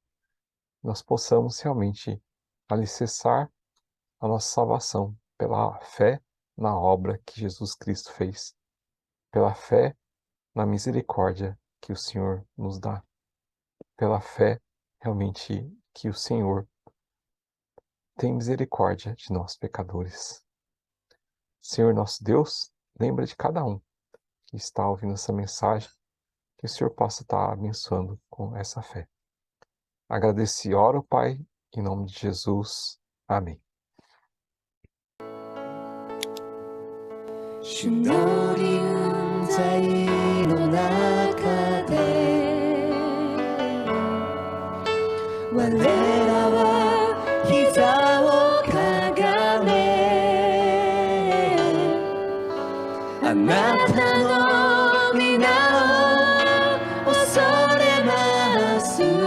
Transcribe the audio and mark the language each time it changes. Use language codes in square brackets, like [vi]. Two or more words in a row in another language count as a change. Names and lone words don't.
[pt] Nós possamos realmente alicerçar a nossa salvação pela fé na obra que Jesus Cristo fez, pela fé na misericórdia que o Senhor nos dá, pela fé realmente que o Senhor tem misericórdia de nós pecadores. Senhor nosso Deus, lembra de cada um que está ouvindo essa mensagem, que o Senhor possa estar abençoando com essa fé. Agradeço e oro, Pai, em nome de Jesus. Amém. [ja] 主の臨在の中で我らは膝をかがめあなたの皆を恐れます